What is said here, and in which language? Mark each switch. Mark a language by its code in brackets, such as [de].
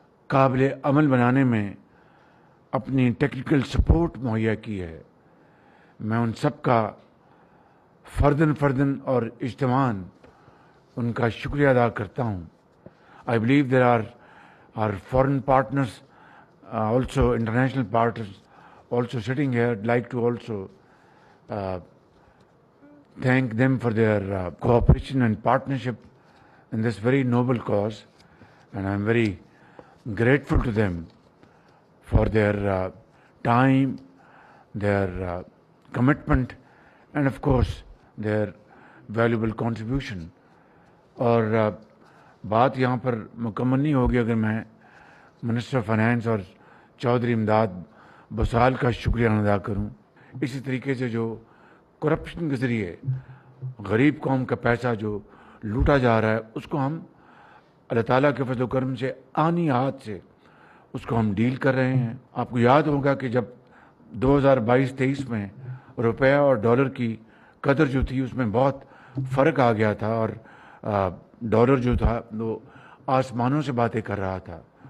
[ur] قابل عمل بنانے میں اپنی ٹیکنیکل سپورٹ مہیا کی ہے، میں ان سب کا فرداً اور اجتماعاً ان کا شکریہ ادا کرتا ہوں۔ [en] I believe there are our foreign partners, also international partners also sitting here. I'd like to also thank them for their cooperation and partnership in this very noble cause, and I'm very grateful to them for their time, their commitment, and of course their valuable contribution. [ur] اور بات یہاں پر مکمل نہیں ہوگی اگر میں minister of finance اور چودھری امداد بسال کا شکریہ ادا کروں۔ اسی طریقے سے جو کرپشن کے ذریعے غریب قوم کا پیسہ جو لوٹا جا رہا ہے، اس کو ہم اللہ تعالیٰ کے فضل و کرم سے آنی ہاتھ سے اس کو ہم ڈیل کر رہے ہیں۔ آپ کو یاد ہوگا کہ جب 2022-23 میں روپیہ اور ڈالر کی قدر جو تھی اس میں بہت فرق آ گیا تھا، اور ڈالر جو تھا وہ آسمانوں سے باتیں کر رہا تھا،